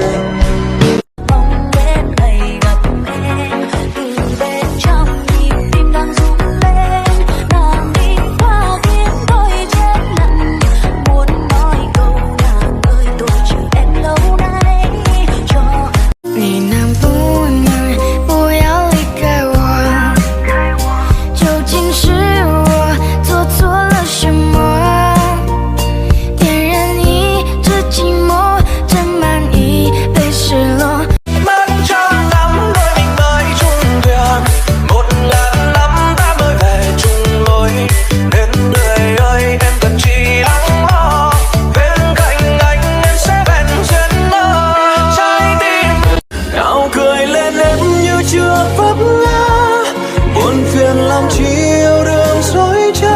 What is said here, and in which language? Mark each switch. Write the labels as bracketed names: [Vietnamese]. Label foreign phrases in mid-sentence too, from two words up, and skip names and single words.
[Vietnamese] Bóng đêm này gặp em, từ bên trong nhịp tim đang rung lên. Nàng đi qua khiến tôi chết lặng, muốn nói câu nàng ơi tôi chờ em lâu nay. Cho [Chinese] 你能不能不要离开我？究竟是我做错了什么？点燃一直寂寞，沾满一杯失落。 [Vietnamese] Mất trăm năm đôi mình mới chung thuyền, 1000 năm ta mới về chung lối. Nên đời ơi em cần chỉ lắng lo, bên cạnh anh em sẽ bền duyên mơ. Trái tim nào cười lên em như chưa vấp ngã, buồn phiền làm chi yêu đương dối trá.